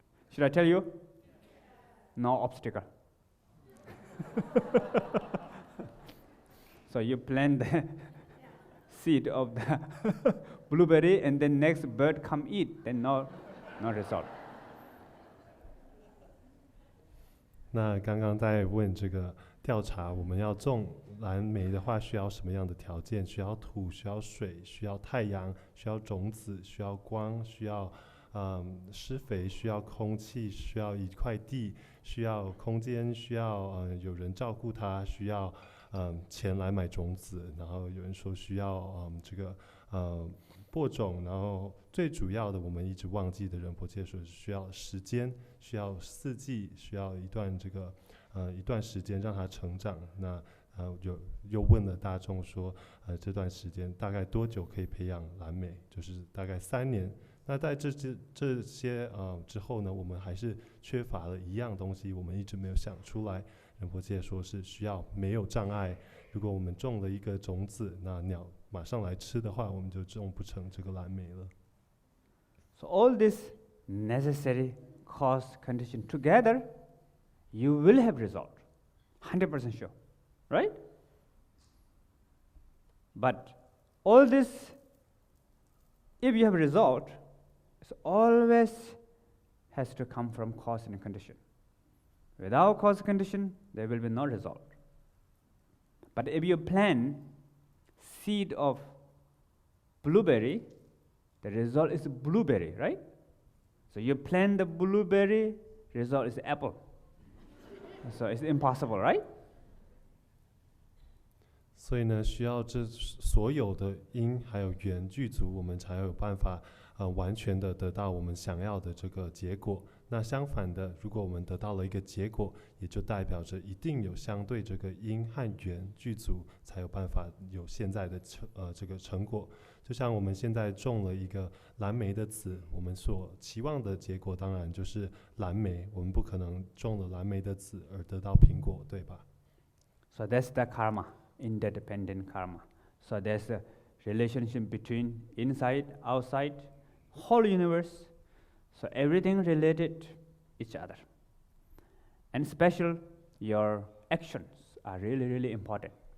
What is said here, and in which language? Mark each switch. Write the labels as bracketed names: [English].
[English] Should I tell you? No obstacle. So you plant the seed of the blueberry and then next bird come eat, then no result. [Chinese] 那刚刚在问这个调查，我们要种蓝莓的话，需要什么样的条件？需要土，需要水，需要太阳，需要种子，需要光，需要施肥，需要空气，需要一块地，需要空间，需要有人照顾它，需要钱来买种子，然后有人说需要这个播种，然后最主要的我们一直忘记的仁波切说需要时间，需要四季，需要一段时间让它成长。那又问了大众说这段时间大概多久可以培养蓝莓？就是大概3年。那在这些之后呢，我们还是缺乏了一样东西，我们一直没有想出来。仁波切说是需要没有障碍。如果我们种了一个种子，那鸟马上来吃的话，我们就种不成这个蓝莓了。 [English] So all this necessary cause condition together, you will have result, 100% sure, right? But all this, if you have result, it always has to come from cause and condition. Without cause and condition, there will be no result. But if you plant seed of blueberry, the result is blueberry, right? So you plant the blueberry, result is apple. So it's impossible, right? [Chinese] 所以呢，需要这所有的因还有缘具足，我们才有办法完全的得到我们想要的这个结果。那相反的，如果我们得到了一个结果，也就代表着一定有相对这个因和缘具足，才有办法有现在的这个成果。就像我们现在种了一个蓝莓的籽，我们所期望的结果当然就是蓝莓，我们不可能种了蓝莓的籽而得到苹果，对吧？ [English] So that's the karma, interdependent karma. So there's a relationship between inside, outside, whole universe. So everything related each other. And special, your actions are really, really important.